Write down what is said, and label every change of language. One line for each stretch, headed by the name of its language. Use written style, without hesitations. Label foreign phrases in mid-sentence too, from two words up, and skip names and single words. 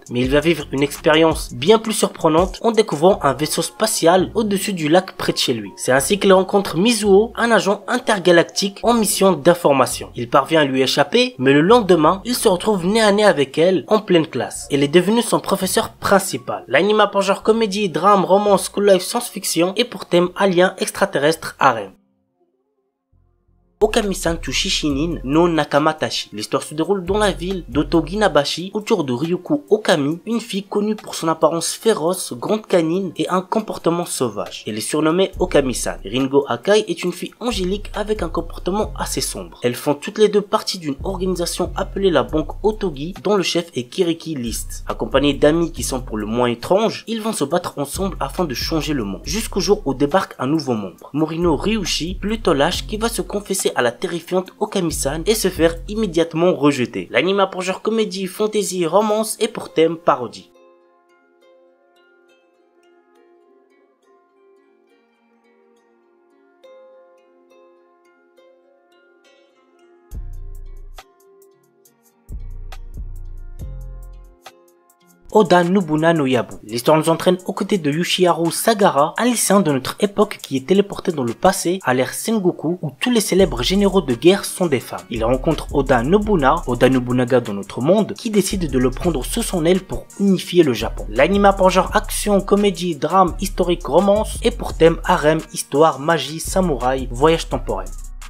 French: Mais il va vivre une expérience bien plus surprenante en découvrant un vaisseau spatial au-dessus du lac près de chez lui. C'est ainsi qu'il rencontre Mizuho, un agent intergalactique en mission d'information. Il parvient à lui échapper, mais le lendemain, il se retrouve nez à nez avec elle en pleine classe. Elle est devenu son professeur principal. L'anime a pour genre comédie, drame, romance,
English: school life,
French: science-fiction et pour thème alien, extraterrestre, harem. Okami-san to Shishinin no Nakamatashi. L'histoire se déroule dans la ville d'Otoginabashi autour de Ryuko Okami, une fille connue pour son apparence féroce, grande canine et un comportement sauvage. Elle est surnommée Okami-san. Ringo Akai est une fille angélique avec un comportement assez sombre. Elles font toutes les deux partie d'une organisation appelée la Banque Otogi, dont le chef est Kiriki List. Accompagnés d'amis qui sont pour le moins étranges, ils vont se battre ensemble afin de changer le monde. Jusqu'au jour où débarque un nouveau membre, Morino Ryushi, plutôt lâche, qui va se confesser à la terrifiante Okami-san et se faire immédiatement rejeter. L'anime a pour genre comédie, fantasy, romance et pour thème parodie. Oda Nobuna no Yabu. L'histoire nous entraîne aux côtés de Yoshiharu Sagara, un lycéen de notre époque qui est téléporté dans le passé à l'ère Sengoku où tous les célèbres généraux de guerre sont des femmes. Il rencontre Oda Nobunaga dans notre monde, qui décide de le prendre sous son aile pour unifier le Japon. L'anime a pour genre action, comédie, drame, historique, romance et pour thème harem, histoire, magie, samouraï, voyage temporel.